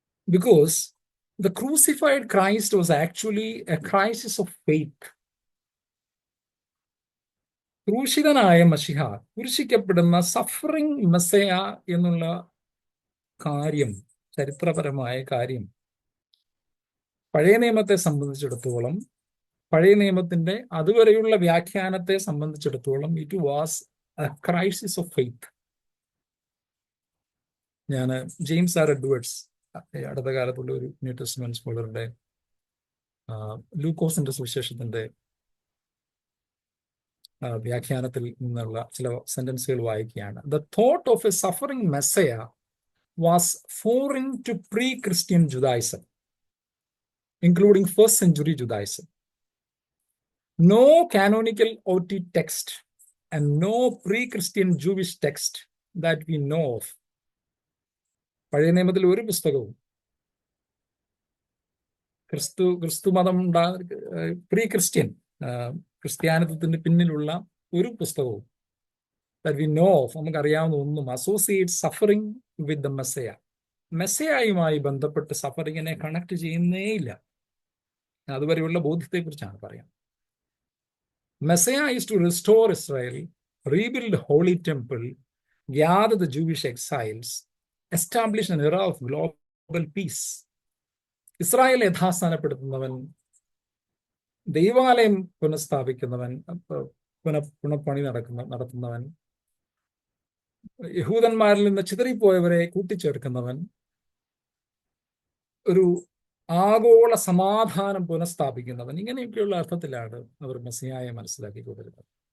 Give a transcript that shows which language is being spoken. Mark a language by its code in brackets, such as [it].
[en] Because the crucified Christ was actually a crisis of faith. [ml] ക്രൂശിതനായ മശിഹ, കുരിശിക്കപ്പെടുന്ന suffering Messiah എന്നുള്ള കാര്യം, ചരിത്രപരമായ കാര്യം, പഴയ നിയമത്തെ സംബന്ധിച്ചിടത്തോളം, പഴയ നിയമത്തിന്റെ അതുവരെയുള്ള വ്യാഖ്യാനത്തെ സംബന്ധിച്ചിടത്തോളം [en] It was a crisis of faith. [ml] ഞാൻ ജെയിംസ് ആർ എഡ്വേർഡ്സ്, അടുത്ത കാലത്തുള്ള ഒരു ന്യൂ ടെസ്റ്റ്മെന്റ് സ്കോളറുടെ ലൂക്കോസിന്റെ സുവിശേഷത്തിന്റെ വ്യാഖ്യാനത്തിൽ നിന്നുള്ള ചില സെന്റൻസുകൾ വായിക്കുകയാണ്. [en] The thought of a suffering messiah was foreign to pre-Christian Judaism, including first century Judaism. No canonical OT text and no pre-Christian Jewish text that we know of. [ml] പഴയ നിയമത്തിൽ ഒരു പുസ്തകവും ക്രിസ്തു മതം പ്രീ ക്രിസ്ത്യൻ ക്രിസ്ത്യാനിത്വത്തിന് പിന്നിലുള്ള ഒരു പുസ്തകവും [en] that we know of, [ml] നമുക്കറിയാവുന്ന ഒന്നും [en] associate suffering with the messiah, [ml] മെസ്സയായുമായി ബന്ധപ്പെട്ട് സഫറിങ്ങിനെ കണക്ട് ചെയ്യുന്നേയില്ല. അതുവരെയുള്ള ബോധ്യത്തെക്കുറിച്ചാണ് പറയാം. [en] Messiah is to restore Israel, rebuild the Holy Temple, gather the Jewish exiles, establish an era of global peace. [ml] Israel യഥാസ്ഥാനപ്പെടുത്തുന്നവൻ, ദൈവാലയം പുനഃസ്ഥാപിക്കുന്നവൻ, പുനഃപണി നടത്തുന്നവൻ, യഹൂദന്മാരിൽ നിന്ന് ചിതറിപ്പോയവരെ കൂട്ടിച്ചേർക്കുന്നവൻ, ഒരു ആഗോള സമാധാനം പുനഃസ്ഥാപിക്കുന്നവൻ, ഇങ്ങനെയൊക്കെയുള്ള അർത്ഥത്തിലാണ് അവർ മെസ്സിയായെ മനസ്സിലാക്കിക്കൊണ്ടിരുന്നത്.